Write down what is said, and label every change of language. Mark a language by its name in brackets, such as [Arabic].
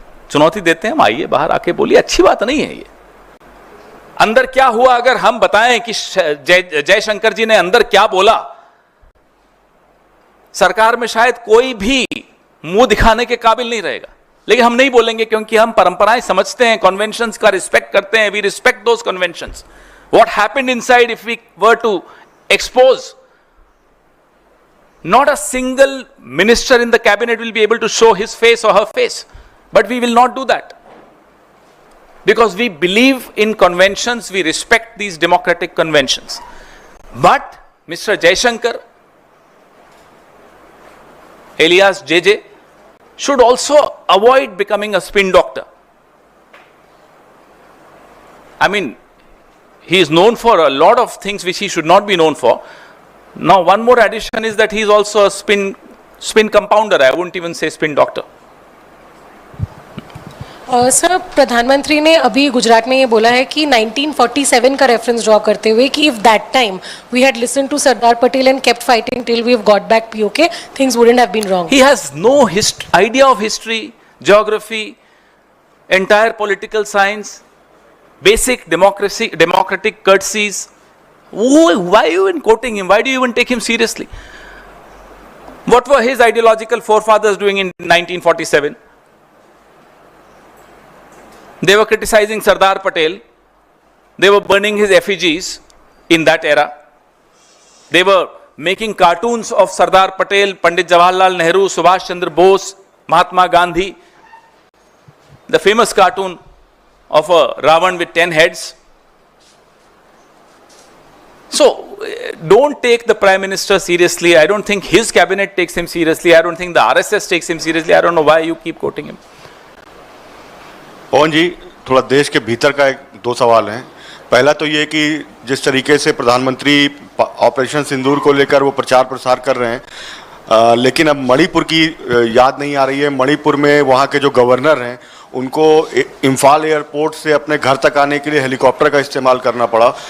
[Hindi] चुनौती देते हैं, हम आइए बाहर आके बोलिए, अच्छी बात नहीं है ये। अंदर क्या हुआ अगर हम बताएं कि जयशंकर जी ने अंदर क्या बोला, सरकार में शायद कोई भी मुंह दिखाने के काबिल नहीं रहेगा। लेकिन हम नहीं बोलेंगे क्योंकि हम परंपराएं समझते हैं, कन्वेंशंस का रिस्पेक्ट करते हैं। [English] We respect those conventions. What happened inside if we were to expose, not a single minister in the cabinet will be able to show his face or her face, but we will not do that because we believe in conventions, we respect these democratic conventions. But Mr. Jaishankar alias JJ should also avoid becoming a spin doctor. I mean, he is known for a lot of things which he should not be known for. Now, one more addition is that he is also a spin compounder. I wouldn't even say spin doctor. [Hindi] Sir, प्रधानमंत्री ने अभी गुजरात में ये बोला है कि 1947 का reference draw करते हुए कि [English] If that time we had listened to Sardar Patel and kept fighting till we have got back POK, things wouldn't have been wrong. He has no idea of history, geography, entire political science, basic democratic courtesies. Why are you even quoting him? Why do you even take him seriously? What were his ideological forefathers doing in 1947? They were criticizing Sardar Patel. They were burning his effigies in that era. They were making cartoons of Sardar Patel, Pandit Jawaharlal Nehru, Subhash Chandra Bose, Mahatma Gandhi. The famous cartoon of a Ravan with 10 heads. So, don't take the Prime Minister seriously. I don't think his cabinet takes him seriously. I don't think the RSS takes him seriously. I don't know why you keep quoting him. [Hindi] पवन जी, थोड़ा देश के भीतर का दो सवाल हैं। पहला तो ये कि जिस तरीके से प्रधानमंत्री ऑपरेशन सिंदूर को लेकर वो प्रचार प्रसार कर रहे हैं, लेकिन अब मणिपुर की याद नहीं आ रही है। मणिपुर में वहाँ के जो गवर्नर हैं उनको इम्फाल एयरपोर्ट से अपने घर तक आने के लिए हेलीकॉप्टर का इस्तेमाल करना पड़ा।